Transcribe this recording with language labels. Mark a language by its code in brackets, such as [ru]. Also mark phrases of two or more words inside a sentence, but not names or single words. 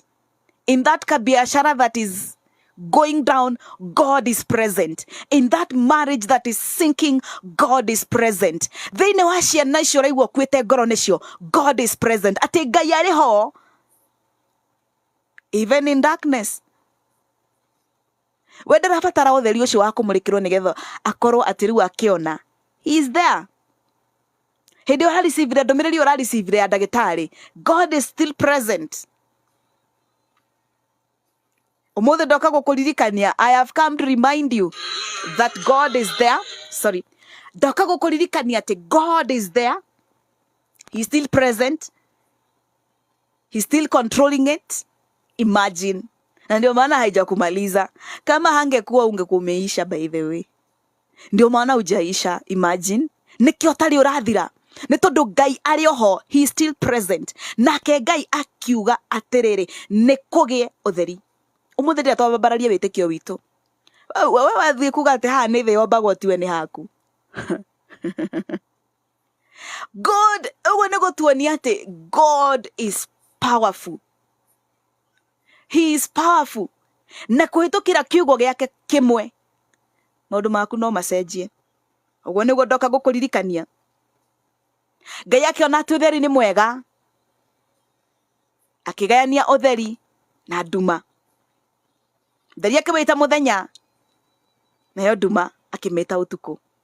[en] In that kabiashara that is going down, God is present. In that marriage that is sinking, God is present. God is present. Even in darkness. [ki] Whether abatara utheri ucio wa kumurikirwo nigetha akorwo atiriu akiona, [en] He is there. [ki] Hindi ora receive ndomiriri ora receive ya ndagitari, [en] God is still present. [ki] Umuthe ndoka gukuririkania, [en] I have come to remind you that God is there. Sorry. [ki] Ndoka gukuririkania ati [en] God is there. He's still present. He's still controlling it. Imagine. [sw] Na ndio maana haijakumaliza. Kama hangekuwa ungekumeisha [en] by the way. [sw] Ndio maana hujaisha. [en] Imagine. [ki] Nikio tari urathira. Ni tondu Ngai ari oho, [en] he is still present. [ki] Nake Ngai akiuga atiriri nikugie utheri. Umuthe ndia twabararia witikio witu. Wewe wathie kuga ati ha ni the yombagwo tiwe ni haku. God, uwe nego tuonia ati [en] God is powerful. He is powerful. [ki] Na kuhitukira kiugo giake kimwe maundu maku no macenjie. Uguo niguo ndoka gukuririkania. Ngai akiona ati utheri ni mwega, akigayania utheri na nduma. Utheri akimita muthenya, nayo nduma akimita utuku.